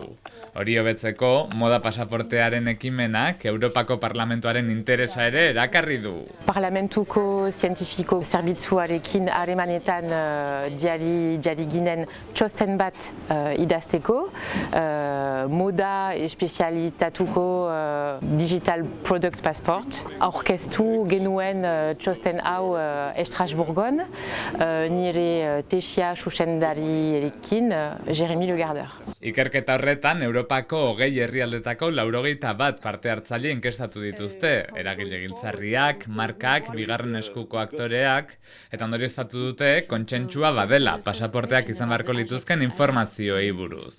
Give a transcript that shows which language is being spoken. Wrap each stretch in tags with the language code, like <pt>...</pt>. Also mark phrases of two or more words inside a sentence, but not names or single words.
<eu>Hori hobetzeko, moda pasaportearen ekimenak Europako Parlamentuaren interesa ere erakarri du. Parlamentuko zientifiko zerbitzuarekin harremanetan diari ginen txosten bat idazteko, moda espezialitatuko</eu> <en>digital product passport.</en> <eu>Aurkeztu genuen txosten hau Estrasburgon, nire tesia zuzendariarekin, Jeremy Le Gardeur. Ikerketa horretan, Europako 20 herrialdetako 81 parte hartzaile inkestatu dituzte, eragile giltzarriak, markak, bigarren eskuko aktoreak, eta ondorioztatu dute kontsentsua badela pasaporteak izan beharko lituzken informazioei buruz.</eu>